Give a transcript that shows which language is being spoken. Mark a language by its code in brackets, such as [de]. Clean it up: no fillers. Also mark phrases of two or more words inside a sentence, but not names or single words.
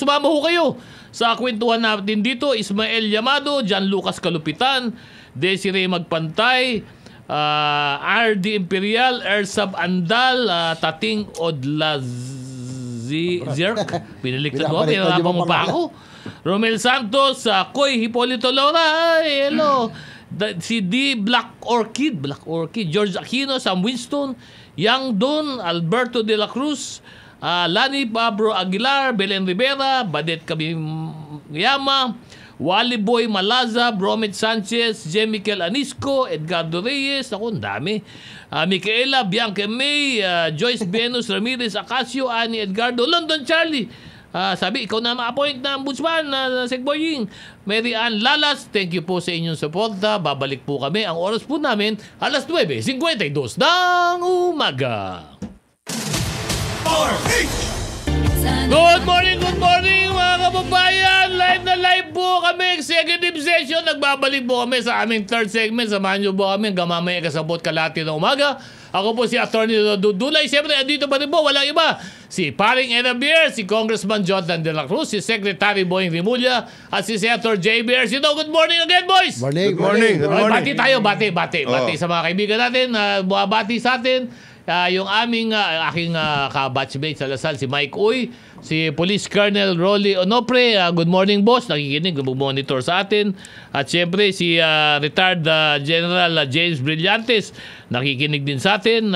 [tl] Sumama ho kayo sa kwentuhan natin dito. Ismael Yamado, John Lucas Kalupitan, Desiree Magpantay, RD Imperial, Ersab Andal, Tating Odlazirk. Piniliktad mo, pinarapan mo pa ako. Romel Santos, Koy Hipolito Laura, ay, hello. Si D. Black Orchid, George Aquino, Sam Winston, Yang Don, Alberto de la Cruz, Lani Pablo Aguilar, Belen Rivera, Badet Kabiyama, Wally Boy Malaza, Bromit Sanchez, Jemikel Anisco, Edgardo Reyes, ako, ang dami. Micaela, Bianca May, Joyce Venus, Ramirez Acacio, Ani Edgardo, London Charlie. Sabi, ikaw na ma-appoint na ombudsman na Segboying. Mary Ann Lalas, [en] thank you [tl] po sa inyong suporta. Babalik po kami. Ang oras po namin, alas 9:52 ng umaga. [en] Good morning [tl] mga kababayan. Live na live po kami. [en] Executive session. [tl] Nagbabalik po kami sa aming [en] third segment. [tl] Samahan nyo po kami hanggang mamaya kasabot kalahati ng umaga. Ako po si Atty. Dudulay. Siyempre, andito pa rin po. Walang iba. Si Paring Enabier, si Congressman Jonathan De La Cruz, si Secretary Boying Rimulya, at si Senator J. Bersito. [en] Good morning again, boys! [tl] Morning. [en] Good morning. Good morning. [tl] Bati tayo, bati. Bati sa mga kaibigan natin, buhabati sa atin. Yung aming aking kabatchmate sa Lasal, si Mike Uy, si Police Colonel Rolly Onopre, [en] good morning boss, [tl] nakikinig, monitor sa atin. At syempre si retired General James Brillantes, nakikinig din sa atin.